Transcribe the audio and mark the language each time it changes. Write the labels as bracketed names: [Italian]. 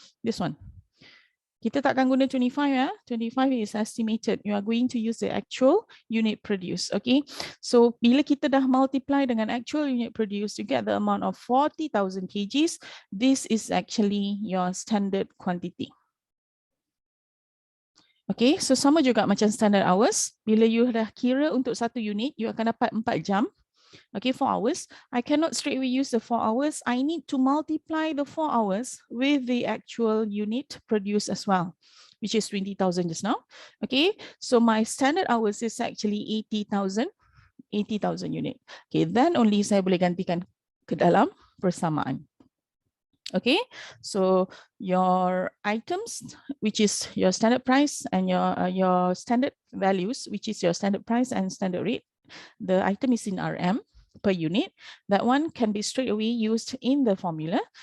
[Malay] This one. Kita takkan guna 25 ya. [English] 25 is estimated. You are going to use the actual unit produce. Okay. So [Malay] bila kita dah [English] multiply dengan actual unit produce, you get the amount of 40,000 kgs. This is actually your standard quantity. [Malay] Okay, so sama juga macam standard hours. Bila you dah kira untuk satu unit, you akan dapat 4 jam. [English] Okay, 4 hours. I cannot straight away use the 4 hours. I need to multiply the 4 hours with the actual unit produced as well, which is 20,000 just now. Okay, so my standard hours is actually 80,000 unit. [Malay] Okay, then only saya boleh gantikan ke dalam persamaan. [English] Okay, so your items, which is your standard price, and your standard values, which is your standard price and standard rate. The item is in RM per unit. That one can be straight away used in the formula.